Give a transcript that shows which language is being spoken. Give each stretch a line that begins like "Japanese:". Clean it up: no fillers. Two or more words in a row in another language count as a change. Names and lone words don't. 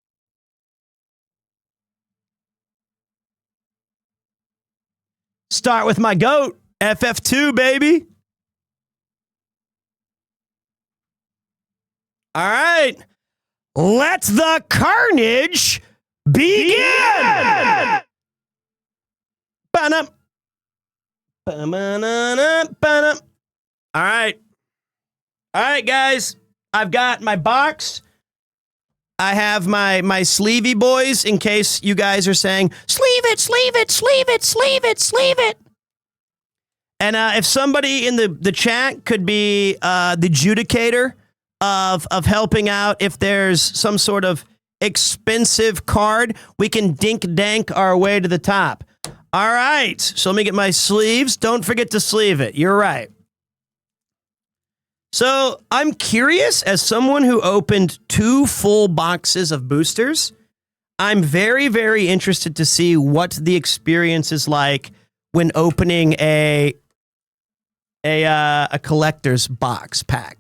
English: Start with my goat, FF2, baby. All right. Let the carnage begin. Ba-dum. Ba-ba-na-na-ba-dum. All right. All right, guys. I've got my box. I have my sleevey boys in case you guys are saying, sleeve it, sleeve it, sleeve it, sleeve it, sleeve it. And if somebody in the chat could be the adjudicator of helping out if there's some sort of expensive card, we can dink-dank our way to the top. All right, so let me get my sleeves. Don't forget to sleeve it. You're right. So I'm curious, as someone who opened 2 full boxes of boosters, I'm very, very interested to see what the experience is like when opening a collector's box pack.